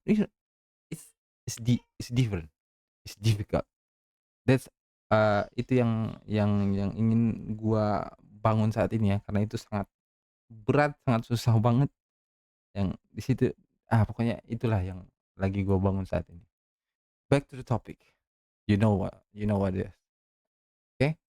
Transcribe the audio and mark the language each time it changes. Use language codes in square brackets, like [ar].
[en] It's it's different, it's difficult. [id] That's, itu yang ingin gua bangun saat ini ya, karena itu sangat berat, sangat susah banget yang di situ, pokoknya itulah yang lagi gua bangun saat ini. [en] Back to the topic, you know what it is, oke?